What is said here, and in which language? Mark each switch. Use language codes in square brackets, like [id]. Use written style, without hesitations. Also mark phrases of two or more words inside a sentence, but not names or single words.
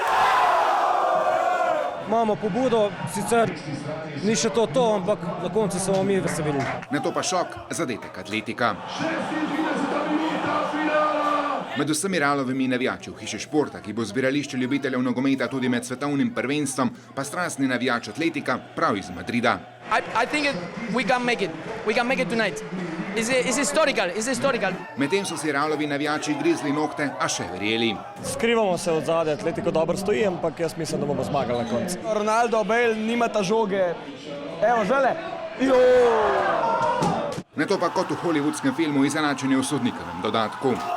[sl] Imamo pobudo, sicer ni še to, ampak na koncu smo mi veselili. Nato pa šok, zadetek Atletika. Med vsemi Realovimi navijači v hiši športa, ki bo zbirališče ljubiteljev nogometa tudi med svetovnim prvenstvom, pa strastni navijač Atletika prav iz Madrida. [en] I think we can make it. We can make it tonight. It's historical. It's historical. [sl] Medtem so si Realovi navijači grizli nokte, a še verjeli. Skrivamo se od zadaj, Atletiko dobro stoji, ampak jaz mislim, da bomo zmagali na koncu. Ronaldo, Bale, nimata žoge. Evo, žele. Nato pa kot v hollywoodskem filmu izenačenje v sodnikovem dodatku.